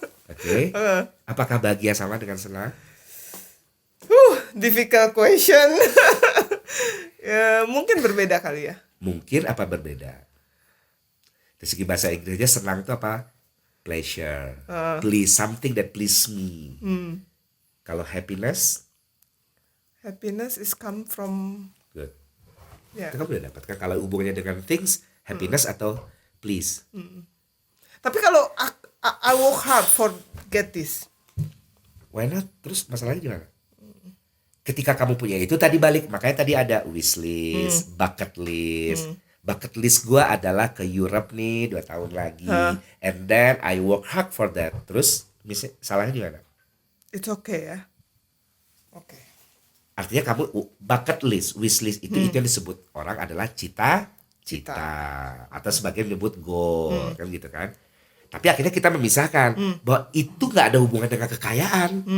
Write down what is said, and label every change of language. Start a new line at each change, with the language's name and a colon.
Indonesian: Oke. Apakah bahagia sama dengan senang?
English: Difficult question.
Indonesian: Ya, mungkin berbeda kali ya. Mungkin apa berbeda? Dari segi bahasa Inggrisnya senang itu apa?
English: Pleasure. Please, something that please me.
Indonesian: Kalau happiness?
English: Happiness is come from. Good. Yeah.
Indonesian: Itu kamu udah dapatkan kalau hubungannya dengan things, happiness atau please. Tapi kalau
English: I work hard for get this. Why not?
Indonesian: Terus masalahnya gimana? Ketika kamu punya itu tadi balik, makanya tadi ada wish list, bucket list. Bucket list gue adalah ke Europe nih 2 tahun lagi.
English: And then I work hard for that.
Indonesian: Terus salahnya gimana?
English: It's okay ya. Oke.
Indonesian: Artinya kamu bucket list, wish list itu yang disebut orang adalah cita atau sebagian menyebut goal kan gitu kan. Tapi akhirnya kita memisahkan bahwa itu nggak ada hubungan dengan kekayaan.